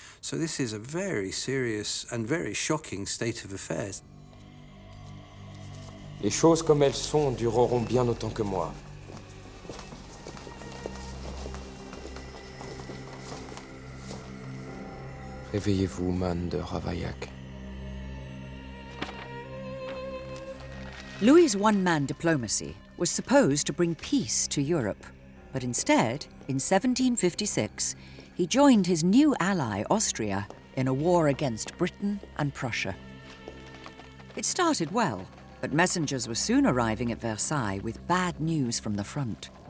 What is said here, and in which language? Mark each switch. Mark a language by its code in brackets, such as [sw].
[en] So this is a very serious and very shocking state of affairs. [fr] Les choses comme elles sont dureront bien autant que moi. Réveillez-vous, man de Ravaillac. [en] Louis's one-man diplomacy was supposed to bring peace to Europe, but instead, in 1756, he joined his new ally, Austria, in a war against Britain and Prussia. It started well, but messengers were soon arriving at Versailles with bad news from the front.